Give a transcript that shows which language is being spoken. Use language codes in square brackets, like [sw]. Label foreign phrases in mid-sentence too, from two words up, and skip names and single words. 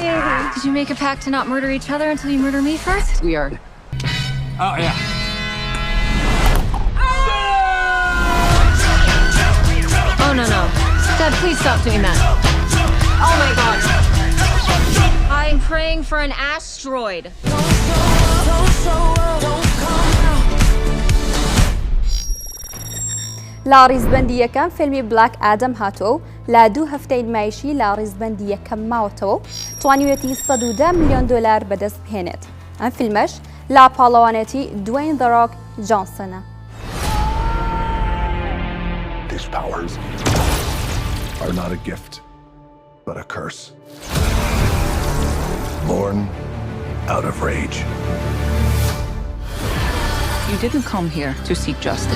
[en] Did you make a pact to not murder each other until you murder me first? We are. Oh, yeah. Oh, no. Dad, please stop doing that. Oh my god. I'm praying for an asteroid. [ckb] لا ڕیزبەندی یەکەم فیلمی بلاک ئادەم هاتووە و لا 2 هەفتەی مایشی لا ڕیزبەندی یەکەم ماوەتەوە توانیوێتی $110 ملیۆن بەدەست بهێنێت. ئەم فیلمەش لا پاڵەوانێتی دوین The Rock جۆنسنە. [en] These powers are not a gift, but a curse. Born out of rage. You didn't come here to seek justice.